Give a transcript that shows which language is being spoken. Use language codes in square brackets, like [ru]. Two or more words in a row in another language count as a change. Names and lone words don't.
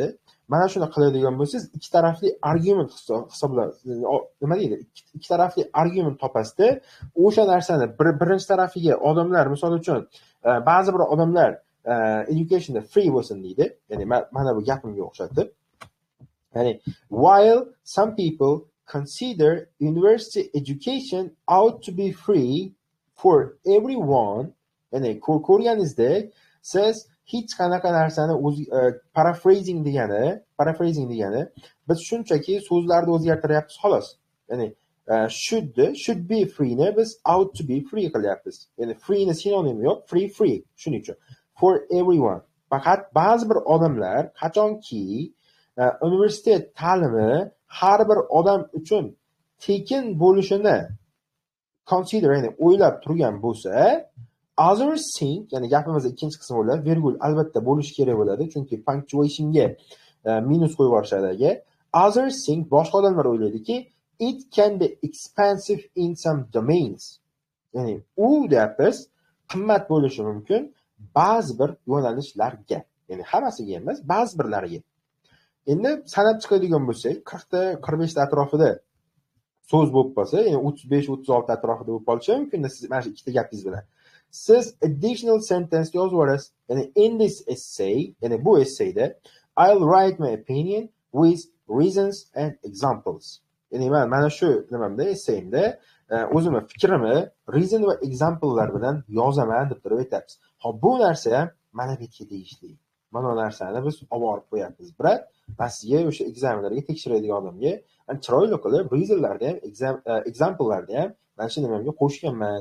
[uz] Mana shuni qiladigan bo'lsangiz, ikki tarafli argument nima deydi? Ikki tarafli argument topasizda, o'sha narsani birinchi tarafiga odamlar, misol uchun, ba'zi bir odamlar educationda free bo'lsin deydi. Ya'ni mana bu gapimga o'xshatib. Yani, [en] while some people consider university education ought to be free for everyone, [uz] yani ko'rganingizdek, siz hech qanaqa narsani paraphrasing degani biz shunchaki so'zlarni o'zgartiryapmiz xolos. Ya'ni [en] should be free [uz] ni biz [en] ought to be free [uz] qilyapmiz. Ya'ni free ni sinonimi yo'q, free shuning uchun. [en] For everyone. [uz] Faqat ba'zi bir odamlar qachonki universitet ta'limi har bir odam uchun tekin bo'lishini consider, ya'ni o'ylab turgan bo'lsa, [en] others think, [uz] ya'ni gapimizda ikkinchi qismi bo'ladi, virgul albatta bo'lishi kerak bo'ladi, chunki punctuationga minus qo'yib yuborishadi. [en] Others think, [uz] boshqa odamlar o'ylaydiki, [en] it can be expensive in some domains. [uz] Ya'ni u deyapmiz, qimmat bo'lishi mumkin ba'zi bir yo'nalishlarga, ya'ni hammasiga emas, ba'zi birlariga. Endi sanab chiqadigan bo'lsak, 40 ta 45 ta atrofida so'z bo'lib qolsa, ya'ni 35-36 atrofida bo'lib qolishi mumkin siz mana shu ikkita gapingiz bilan. Siz [en] additional sentence [uz] yozib yuborasiz. [en] Ya'ni in this essay, [uz] ya'ni bu essayda [en] I'll write my opinion with reasons and examples. [uz] Ya'ni mana shu nimamda, essayimda o'zimning fikrimni reason va examplelar bilan yozaman deb turib aytamiz. Xo'p, bu narsa ham mana bu yerga tegishli. Mana narsani biz olib borib qo'yapmiz. Biroq sizga o'sha ekzaminlarga tekshiradigan odamga chiroyli qilib reasonlarni ham examplelarni ham mana shu nimamga qo'shganman.